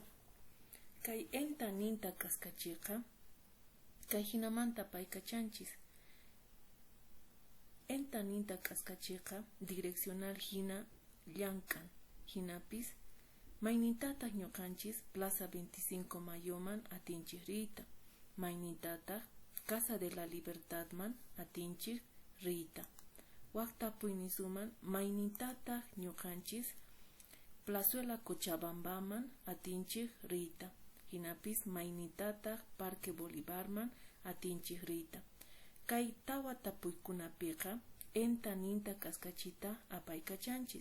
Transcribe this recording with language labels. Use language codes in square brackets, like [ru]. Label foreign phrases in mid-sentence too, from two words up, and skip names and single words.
[qu] Kay enta ninta kaskachiqa kay hinamanta paykachanchis. Enta ninta kaskachiqa direccional hina llankan hinapis maynintataq ñuqanchis Plaza 25 Mayoman atinchis riyta. Maynintataq Casa de la Libertadman atinchis riyta. Waqtapuy nisuman maynintataq ñuqanchis Plazuela Cochabambaman atinchis riyta. Hinapis maynintataq Parque Bolivarman atinchis riyta. Kay tawa tapuykunapiqa enta ninta kaskachita apaykachanchis.